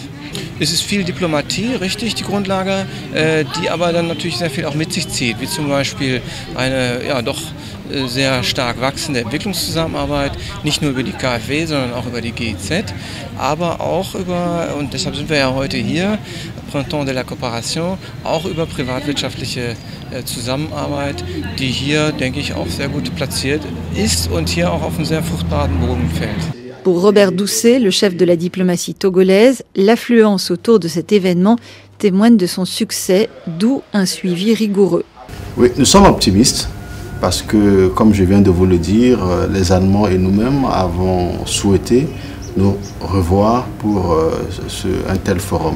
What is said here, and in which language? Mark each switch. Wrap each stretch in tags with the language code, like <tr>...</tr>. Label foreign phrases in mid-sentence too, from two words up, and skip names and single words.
<de>Es ist viel Diplomatie, richtig, die Grundlage, die aber dann natürlich sehr viel auch mit sich zieht, wie zum Beispiel eine doch sehr stark wachsende Entwicklungszusammenarbeit, nicht nur über die KfW, sondern auch über die GIZ, aber auch über, und deshalb sind wir ja heute hier, Printemps de la Coopération, auch über privatwirtschaftliche Zusammenarbeit, die hier, denke ich, auch sehr gut platziert ist und hier auch auf einen sehr fruchtbaren Boden fällt.</de> <fr>Pour Robert Doucet, le chef de la diplomatie togolaise, l'affluence autour de cet événement témoigne de son succès, d'où un suivi rigoureux. Oui, nous sommes optimistes parce que, comme je viens de vous le dire, les Allemands et nous-mêmes avons souhaité nous revoir pour un tel forum.</fr>